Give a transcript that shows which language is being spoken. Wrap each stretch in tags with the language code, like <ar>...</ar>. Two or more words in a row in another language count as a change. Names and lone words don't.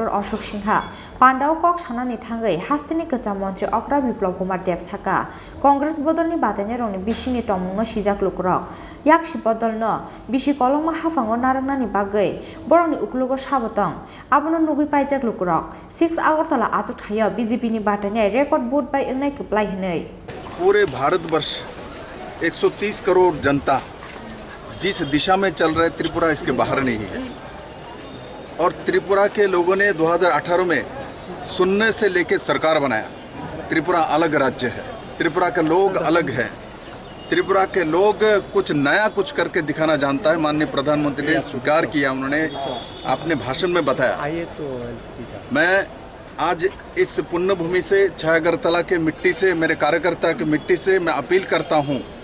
<trp>Ashok Singha pandao kok sanani thangai hastini kasam mantri Okra Biplop Kumar Dev saka Congress bodolni batanya rongni bisingni tongmungno sijak lukurok yakshi bodolno bisi kolongma hafango narangnani bagai borongni uklugo sabotong abono nugui paijak lukurok 6 Agartala achuk thayo BJP ni batanya</trp> <en>record board</en> <trp>bai engnai keplai hinai</trp> <hi>पूरे भारतवर्ष 130 करोड़ जनता जिस दिशा में चल रहे त्रिपुरा इसके बाहर नहीं है और त्रिपुरा के लोगों ने 2018 में सुनने से लेके सरकार बनाया त्रिपुरा अलग राज्य है त्रिपुरा के लोग अलग है त्रिपुरा के लोग कुछ नया कुछ करके दिखाना जानता है माननीय प्रधानमंत्री ने स्वीकार किया उन्होंने अपने भाषण में बताया मैं आज इस पुण्य भूमि से 6 अगरतला के मिट्टी से मेरे कार्यकर्ता की मिट्टी से मैं अपील करता हूं</hi>